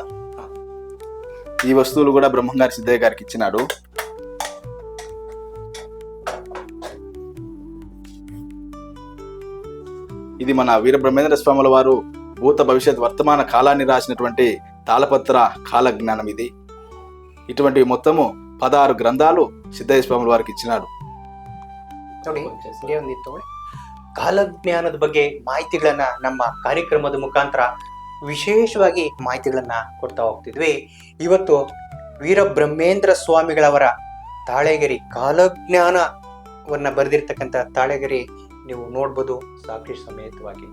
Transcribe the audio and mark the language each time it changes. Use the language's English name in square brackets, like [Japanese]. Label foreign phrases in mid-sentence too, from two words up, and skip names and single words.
[Telugu] ఈ వస్తువులు కూడా బ్రహ్మంగారి సిద్ధయ్య గారికి ఇచ్చినాడు. ఇది మన వీరబ్రహ్మేంద్ర స్వాముల వారు భూత భవిష్యత్ వర్తమాన కాలాన్ని రాసినటువంటి తాళపత్ర కాలజ్ఞానం ఇది. ఇటువంటి మొత్తము 16 గ్రంథాలు సిద్ధయ్య స్వామి వారికి ఇచ్చినాడు. [Kannada] ನೋಡಿ ಇದೇ ಒಂದಿತ್ತು ಕಾಲಜ್ಞಾನದ ಬಗ್ಗೆ ಮಾಹಿತಿಗಳನ್ನ ನಮ್ಮ ಕಾರ್ಯಕ್ರಮದ ಮುಖಾಂತರ ವಿಶೇಷವಾಗಿ ಮಾಹಿತಿಗಳನ್ನ ಕೊಡ್ತಾ ಹೋಗ್ತಿದ್ವಿ. ಇವತ್ತು ವೀರಬ್ರಹ್ಮೇಂದ್ರ ಸ್ವಾಮಿಗಳವರ ತಾಳೆಗರಿ ಕಾಲಜ್ಞಾನವನ್ನ ಬರೆದಿರ್ತಕ್ಕಂಥ ತಾಳೆಗರಿ ನೀವು ನೋಡ್ಬೋದು ಸಾಕ್ಷಿ ಸಮೇತವಾಗಿ.